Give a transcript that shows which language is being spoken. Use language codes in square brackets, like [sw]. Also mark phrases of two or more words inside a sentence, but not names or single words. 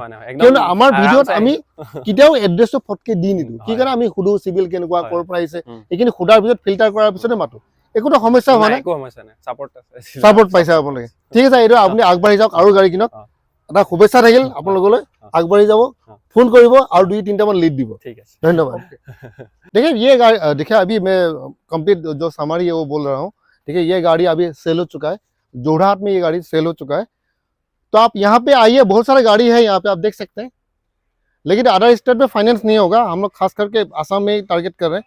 [as] কিয়নো আমাৰ ভিডিঅ'ত আমি কেতিয়াও এড্ৰেছটো ফটকে দি নিদিওঁ। কি কাৰণে আমি সুধো চিভিল কেনেকুৱা, ক'ৰ পৰা আহিছে, এইখিনি সোধাৰ পিছত ফিল্টাৰ কৰাৰ পিছতে মাতো। একোটা সমস্যা হোৱা নাই, ছাপোৰ্ট পাইছে আপোনালোকে। ঠিক আছে, এইটো আপুনি আগবাঢ়ি যাওক, আৰু গাড়ী কিনক। এটা শুভেচ্ছা থাকিল আপোনালোকলৈ, আগবাঢ়ি যাব, ফোন কৰিবো আৰু 2-3 মান লীড দিবো। [hi] ठीक है, धन्यवाद। देखिए ये गाड़ी, देखिए अभी मैं कंप्लीट जो समरी है वो बोल रहा हूँ। देखिए ये गाड़ी अभी सेल हो चुका है, जोरहाट में ये गाड़ी सेल हो चुका है। तो आप यहाँ पे आइए, बहुत सारा गाड़ी है यहाँ पे, आप देख सकते हैं। लेकिन [en] other state [hi] में फाइनेंस नहीं होगा, हम लोग खास करके आसाम में टारगेट कर रहे हैं।